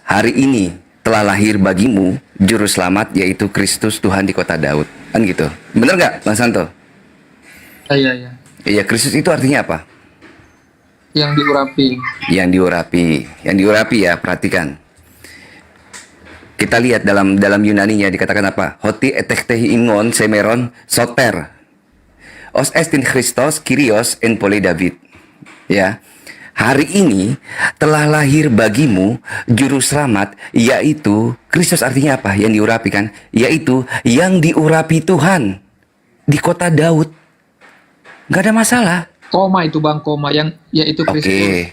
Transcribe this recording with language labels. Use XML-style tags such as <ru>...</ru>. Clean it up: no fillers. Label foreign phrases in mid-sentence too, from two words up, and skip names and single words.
<id>Hari ini telah lahir bagimu juru selamat yaitu Kristus Tuhan di kota Daud. Kan gitu. Bener nggak, Bang Santo? Iya. Iya, Kristus itu artinya apa? Yang diurapi. Yang diurapi ya, perhatikan. Kita lihat dalam Yunaninya dikatakan apa?</id> <el>ὅτι ἐτέχθη ὑμῖν σήμερον σωτήρ ὅς ἐστιν Χριστὸς Κύριος ἐν πόλει Δαυίδ.</el> <id>Ya. hari ini telah lahir bagimu juru selamat, yaitu Kristus. Artinya apa? Yang diurapi kan? Yaitu yang diurapi Tuhan di kota Daud. Gak ada masalah. Koma itu bang, koma yang yaitu Kristus.</id>